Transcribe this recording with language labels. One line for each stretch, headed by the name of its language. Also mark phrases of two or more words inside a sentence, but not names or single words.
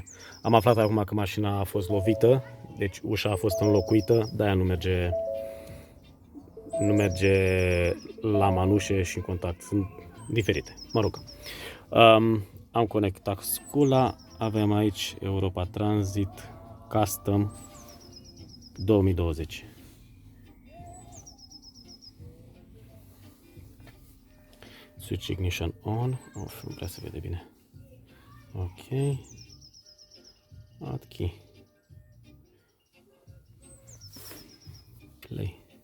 Romanian: Am aflat acum că mașina a fost lovită, deci ușa a fost înlocuită, de-aia nu merge lama în ușe și în contact. Sunt diferite. Mă rog. Am conectat scula. Avem aici Europa Transit Custom 2020.
English: Switch ignition on.
Romanian: Of, nu prea se vede bine.
English: Ok. Add key. Play.